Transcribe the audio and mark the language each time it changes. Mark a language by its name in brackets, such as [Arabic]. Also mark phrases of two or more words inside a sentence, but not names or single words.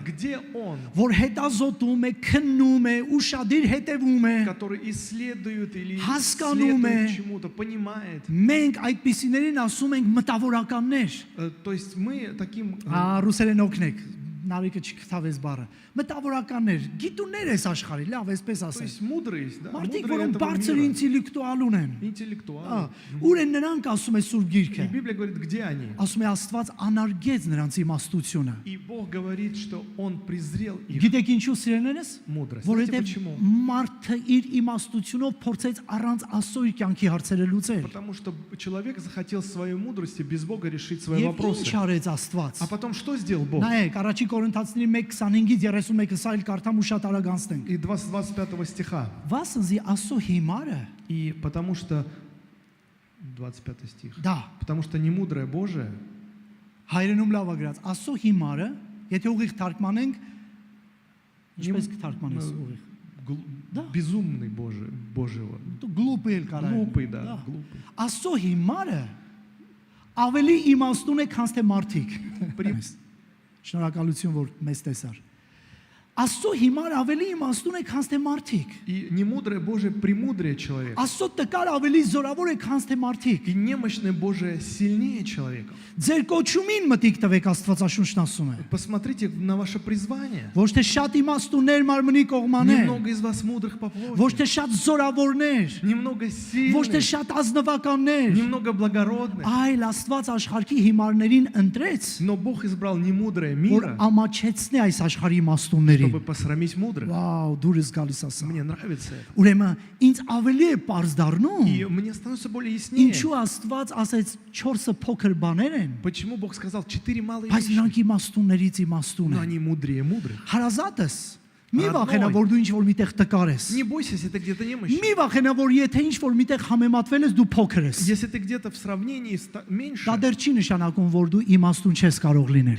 [Russian] Где он, [Armenian] որ հետազոտում է, քննում է, ուշադիր հետևում է։ [Russian] который исследует или [Armenian] Հասկանում է։ [Russian] следует чему-то, понимает? [Armenian] Մենք այդպիսիներին ասում ենք մտավորականներ։ [Russian] То есть мы таким [Armenian] Ռուսերեն օգնեք։ նարեկը չքթավես բառը։ Մտավորականներ, գիտուններ էս աշխարհի, լավ, այսպես [Russian] То [Armenian] ասեմ։ [Russian] есть мудрые есть, да? [Armenian] Մարդիկ, [Russian] Мудрые [Armenian] որոնք [Russian] этого [Armenian] բարձր [Russian] мира. [Armenian] ինտելեկտուալ ունեն։ [Russian] Интеллектуалы. [Armenian] Ուր են նրանք ասում է Սուրբ Գիրքը։ [Russian] И Библия говорит, где они? [Armenian] Ասում է Աստված անարգեց նրանց իմաստությունը։ [Russian] И Бог говорит, что Он презрел их [Armenian] Գիտեք ինչու սիրելիներս։ [Russian] мудрость. Знаете [Armenian] Որովհետև [Russian] почему? [Armenian] մարդը իր իմաստությունով փորձեց առանց Աստծո իր կյանքի հարցերը լուծել։ [Russian] Потому что человек захотел своей мудрости без Бога решить свои [Armenian] Եվ [Russian] вопросы. [Armenian] ինչ արեց Աստված։ [Russian] А потом что сделал Бог? [Armenian] Նայեք, առաջի Կորինթացիների 1:25-ից 31-ը սա էլ կարդամ ու շատ արագ անցնենք։ [Russian] И 25 стиха. [Armenian] Վասնզի Աստծո հիմարը [Russian] И потому что 25 стих. [Armenian] դա [Russian] Потому что немудрое Божие, [Armenian] հայրենում լավ է գրած Աստծո հիմարը, եթե ուղիղ թարգմանենք, ինչպես կթարգմանես ուղիղ։ Да. [Russian] безумный Божьего. [Armenian] Դու գլուպ էլ կարա։ [Russian] Глупый, да, глупый. [Armenian] Աստծո հիմարը ավելի իմաստուն է, քան թե մարդիկ։ Շնորհակալություն, որ մեզ տեսար։ Աստծո հիմարը ավելի իմաստուն է, քան թե մարդիկ։ [Russian] И немудрое Божие премудрее человека. [Armenian] Աստծո տկար ավելի զորավոր է, քան թե մարդիկ։ [Russian] И немощное Божие сильнее человека. [Armenian] Ձեր կոչումին մտիկ տվեք Աստվածաշունչն ասում է։ [Russian] Посмотрите на ваше призвание. [Armenian] Ոչ թե շատ իմաստուններ մարմնի կողմաներ, [Russian] Немного из вас мудрых по [Armenian] ոչ [Russian] плоти. [Armenian] թե շատ զորավորներ, [Russian] Немного [Armenian] ոչ թե [Russian] сильных. [Armenian] շատ ազնվականներ, [Russian] Немного благородных. [Armenian] այլ Աստված աշխարհի հիմարներին ընտրեց, [Russian] Но Бог избрал немудрое [Armenian] որ [Russian] мира, [Armenian] ամաչեցնի այս աշխարհի իմաստուններին։ [Russian] чтобы посрамить мудрых. [Armenian] Վաու, դուրս գալիս ասա։ [Russian] Мне нравится это. [Armenian] Ուրեմն ինձ ավելի է པարզ դառնում, [Russian] И мне становится более яснее. [Armenian] ինչու Աստված ասեց 4-ը փոքր բաներ են, [Russian] Почему Бог сказал 4 малые [Armenian] բայց [Russian] вещи? [Armenian] նրանք իմաստուններից իմաստուն [Russian] Но [Armenian] են։ [Russian] они мудрее мудрых. [Armenian] Հարազատս, մի [Russian] Родной. [Armenian] վախենա, որ դու ինչ որ միտեղ տկար ես։ [Russian] Не бойся, если ты где-то немощный. [Armenian] Մի վախենա, որ եթե ինչ որ միտեղ համեմատվել ես, դու փոքր ես։ [Russian] Если ты где-то в сравнении меньше, [Armenian] Դա դեռ չի нշանակում, որ дու իմաստուն չես կարող լինել։